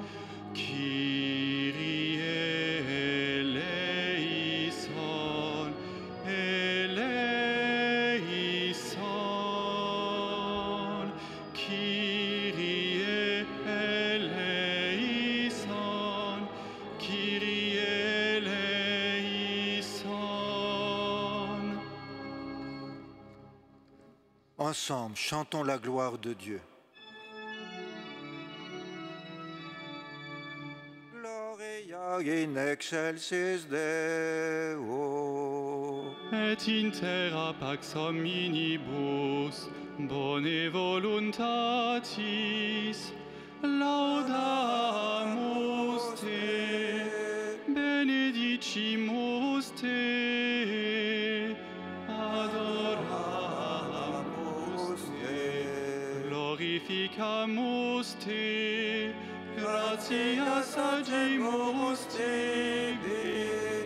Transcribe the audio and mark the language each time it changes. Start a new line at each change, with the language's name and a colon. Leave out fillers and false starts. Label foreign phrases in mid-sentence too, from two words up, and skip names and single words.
Greek: Κύριε ἐλέησον, ἐλέησον. Κύριε ἐλέησον, Κύριε ἐλέησον.
French: Ensemble, chantons la gloire de Dieu.
Latin: Gloria in excelsis Deo. Et in terra pax hominibus, bone voluntatis, laudamus te, benedicimus te, adoramus te, glorificamus te, gratias agimus tibi,